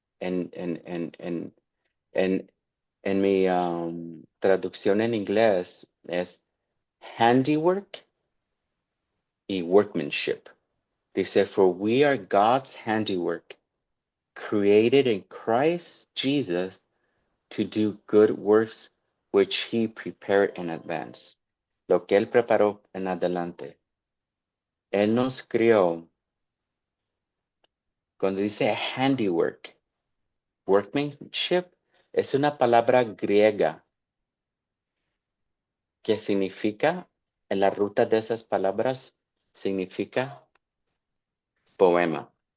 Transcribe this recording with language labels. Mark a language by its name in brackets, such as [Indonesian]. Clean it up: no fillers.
[Spanish] En, en, en, en, en, en mi traducción en inglés es handiwork y workmanship. [English] Dice, for we are God's handiwork, created in Christ Jesus to do good works which he prepared in advance. [Spanish] Lo que él preparó en adelante. Él nos crió, cuando dice handiwork, workmanship, es una palabra griega que significa, en la ruta de esas palabras, significa poema.